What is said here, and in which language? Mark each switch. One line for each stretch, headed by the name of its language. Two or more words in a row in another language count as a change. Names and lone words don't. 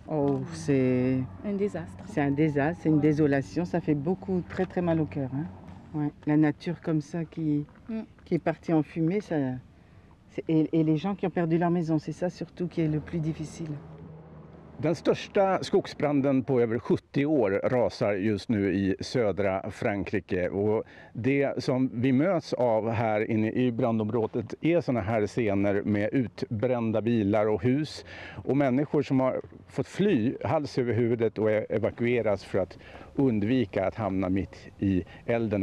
French: Oh, c'est Un désastre. un désastre, c'est une Ouais. désolation, ça fait beaucoup, très très mal au cœur, hein. Ouais. La nature comme ça qui est partie en fumée, et les gens qui ont perdu leur maison, c'est ça surtout qui est le plus difficile.
Swedish: Den största skogsbranden på över 70 år rasar just nu i södra Frankrike, och det som vi möts av här inne i brandområdet är såna här scener med utbrända bilar och hus och människor som har fått fly hals över huvudet och evakueras för att undvika att hamna mitt i elden.